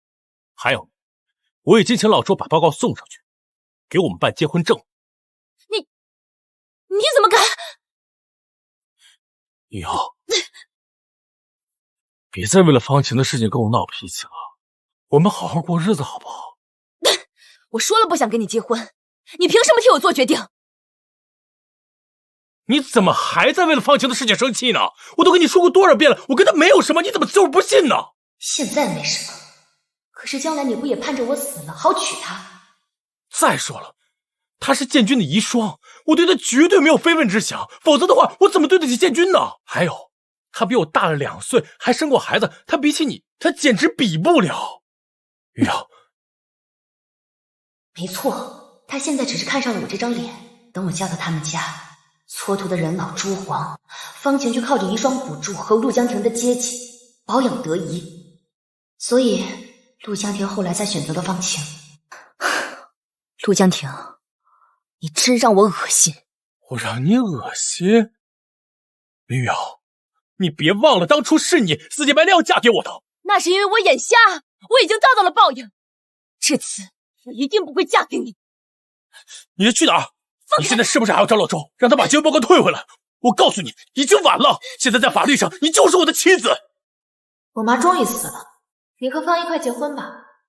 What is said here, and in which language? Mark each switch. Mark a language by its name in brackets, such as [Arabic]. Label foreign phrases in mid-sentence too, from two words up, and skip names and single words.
[Chinese] 還有，我已經請老周把報告送上去，給我們辦結婚證。你怎麼敢？雨瑤，別再為了方晴的事情跟我鬧脾氣了。我們好好過日子好不好？我說了不想跟你結婚，你憑什麼替我做決定？你怎麼還在為了方晴的事情生氣呢？我都跟你說過多少遍了，我跟他沒有什麼，你怎麼就是不信呢？現在沒什麼，可是將來你不也盼着我死了好娶她？再說了，他是建軍的遺孀，我對他絕對沒有非分之想，否則的話，我怎麼對得起建軍呢？還有，他比我大了2歲，還生過孩子，他比起你，他簡直比不了。雨瑤，沒錯，他現在只是看上了我這張臉。等我嫁到他們家，蹉跎的人老珠黃，方晴就靠着遺孀補助和陸江亭的接濟保養得宜，所以陸江亭後來才選擇了方晴。陸江亭，你真讓我惡心！我讓你惡心？林雨瑤，你別忘了當初是你死乞白賴要嫁給我的。那是因為我眼瞎，我已經遭到了報應。這次我一定不會嫁給你。你要去哪兒？你現在是不是還要找老周，讓他把結婚報告退回來？我告訴你，已經晚了。現在在法律上，你就是我的妻子。我媽終於死了，你和方一塊結婚吧。